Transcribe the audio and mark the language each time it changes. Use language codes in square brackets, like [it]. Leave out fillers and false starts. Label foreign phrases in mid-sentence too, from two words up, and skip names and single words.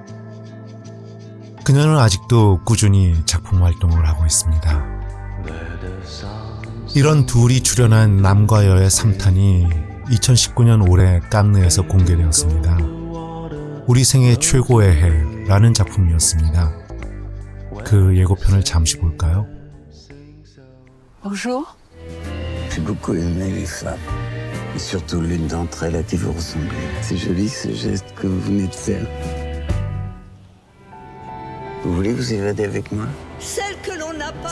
[ko] 그녀는 아직도 꾸준히 작품 활동을 하고 있습니다. 이런 둘이 출연한 남과 여의 3탄이 2019년 올해 깐느에서 공개되었습니다. 우리 생애 최고의 해라는 작품이었습니다. 그 예고편을 잠시 볼까요? [fr] Bonjour. J'ai beaucoup aimé les femmes. Et surtout l'une d'entre elles à qui vous ressemblez. C'est joli ce geste que vous venez de faire. Vous voulez vous évader avec moi? Celle que l'on n'a pas.